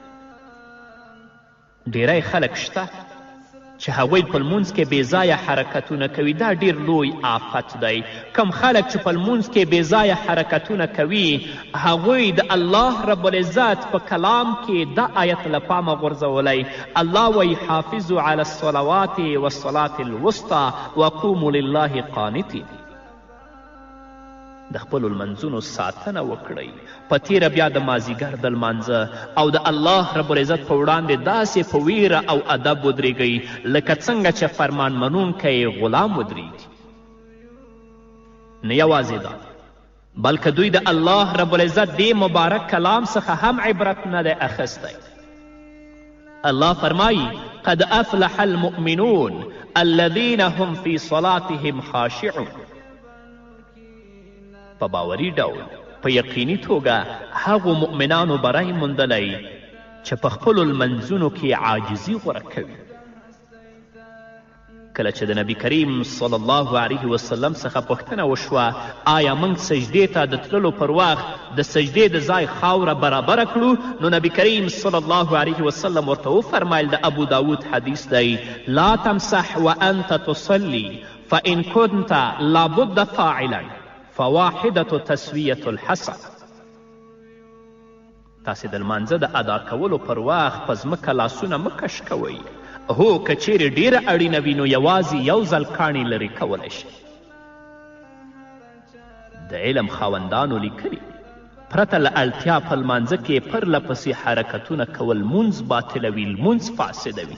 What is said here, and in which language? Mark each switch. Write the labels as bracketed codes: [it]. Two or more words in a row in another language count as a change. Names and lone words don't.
[ps] ډیری خلک شته چې هغوی په لمونځ کې بېځایه حرکتونه کوي. دا ډیر لوی آفت دی. کم خلک چې په لمونځ کې بېځایه حرکتونه کوي هغوی د [ar] الله رب العزت [ps] په کلام کې دا آیت له پامه غورځولی. [ar] الله وایي حافظو علی الصلوات والصلاة الوسطى وقوموا لله قانتین. [ps] د خپلو لمنځونو ساتنه وکړئ. په تیره بیا د مازیګر د لمانځه او د [ar] الله رب العزت [ps] په وړاندې داسې په ویره او ادب ودرېږئ لکه څنګه چې فرمان منونکی غلام ودرېږي. نه یوازې دا بلکې دوی د [ar] الله رب العزت [ps] دې مبارک کلام څخه هم عبرت نه دی اخیستی. [ar] الله فرمایي قد افلح المؤمنون الذین هم فی صلاتهم خاشعون. [ps] په باوري ډول په یقیني توګه هغو مؤمنانو بری موندلی چې په خپلو لمنځونو کې عاجزي غوره کوي. کله چې د نبی کریم [ar] صلی الله علیه وسلم [ps] څخه پوښتنه وشوه آیا موږ سجدې ته د تللو پر وخت د سجدې د ځای خاوره برابره کړو نو نبی کریم [ar] صلی الله علیه وسلم [ps] ورته وفرمیل د ابو داود حدیث دی [ar] لا تمسح وانت تصلي فان كنت لابد فاعلا فواحدة تسویة الحسن. [ps] تاسې د لمانځه د ادا کولو پر وخت په ځمکه لاسونه مه کش کوئ. هو که چیرې ډیره اړینه وي نو یوازې یو ځل کاڼي لرې کولی شي. د علم خاوندانو لیکلي پرته له اړتیا په لمانځه کې پرله پسې حرکتونه کول لمونځ باطلوي، لمونځ فاسدوي.